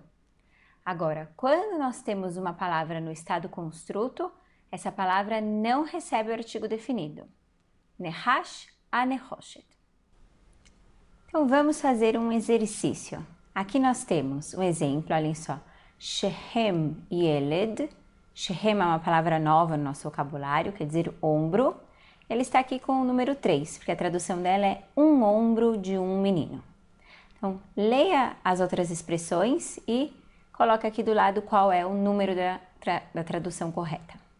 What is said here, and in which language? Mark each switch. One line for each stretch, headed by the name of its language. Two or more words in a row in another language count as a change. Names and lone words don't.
Portuguese: Agora, quando nós temos uma palavra no estado construto, essa palavra não recebe o artigo definido.
Hebrew: נחש הנחושת.
Portuguese: Então, vamos fazer um exercício. Aqui nós temos um exemplo, olhem só.
Hebrew: שכם ילד.
Portuguese: Shehem é uma palavra nova no nosso vocabulário, quer dizer ombro. Ele está aqui com o número 3, porque a tradução dela é um ombro de um menino. Então, leia as outras expressões e coloque aqui do lado qual é o número da tradução correta.